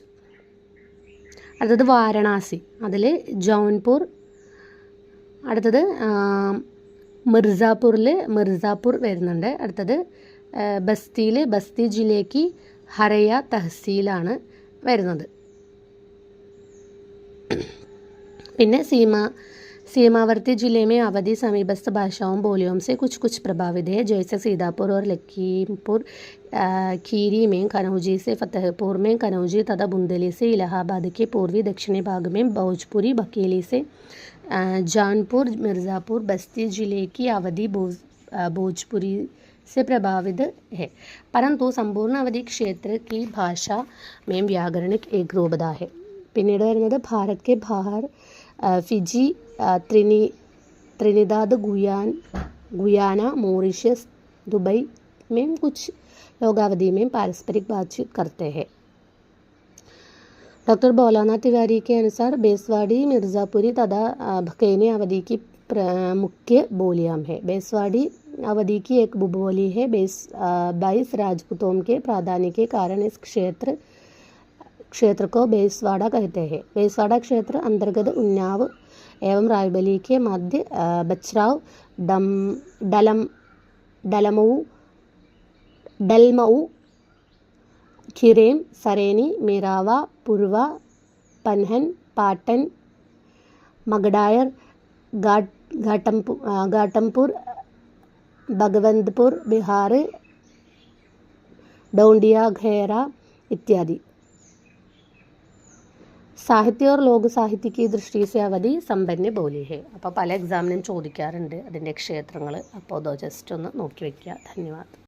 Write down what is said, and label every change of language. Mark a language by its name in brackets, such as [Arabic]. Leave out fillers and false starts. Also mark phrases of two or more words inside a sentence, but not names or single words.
[Malayalam] അടുത്തത് വാരണാസി, അതിൽ ജൗൻപൂർ. അടുത്തത് മിർസാപൂർ വരുന്നുണ്ട്. അടുത്തത് ബസ്തിയിൽ ബസ്തി ജില്ലയ്ക്ക് ഹരയ തഹസീലാണ് വരുന്നത്. [Hindi] പിന്നെ सीमावर्ती जिले में अवधि समीपस्थ भाषाओं बोलियों से कुछ प्रभावित है, जैसे सीतापुर और लखीमपुर खीरी में कनौजी से, फतेहपुर में कनौजी तथा बुंदेली से, इलाहाबाद के पूर्वी दक्षिणी भाग में भोजपुरी, बकेली से, जौनपुर, मिर्ज़ापुर, बस्ती जिले की अवधि भोजपुरी से प्रभावित है. परंतु संपूर्ण अवधि क्षेत्र की भाषा में व्याकरणिक एक रूपता है. [Malayalam] പിന്നീട് വരുന്നത് [Hindi] ഭാരത് के बाहर फिजी, त्रिनिदाद, गुयाना, मॉरिशस, दुबई में कुछ लोग अवधि में पारस्परिक बातचीत करते हैं. डॉक्टर भोलानाथ तिवारी के अनुसार बेसवाड़ी, मिर्ज़ापुरी तथा भकेनी अवधि की मुख्य बोलियां है. बेसवाड़ी अवधि की एक उपबोली है. 22 राजपूतों के प्राधान्य के कारण इस क्षेत्र को बेसवाड़ा कहते हैं. बेसवाड़ा क्षेत्र अंतर्गत उन्नाव एवं रायबली के मध्य बचराव, डलमऊ, खिरेम, सरेनी, मेरावा, पुरवा, पन्हन, पाटन, मगडायर, घाटमपुर, भगवंतपुर, बिहार, डोंडिया, घेरा इत्यादि. साहित्य और लोक साहित्य की दृष्टि से अवधी सम्पन्न बोली है. [Malayalam] അപ്പോൾ പല എക്സാമിനും ചോദിക്കാറുണ്ട് അതിൻ്റെ ക്ഷേത്രങ്ങൾ. അപ്പോൾ അത് ജസ്റ്റ് ഒന്ന് നോക്കി വയ്ക്കുക. ധന്യവാദം.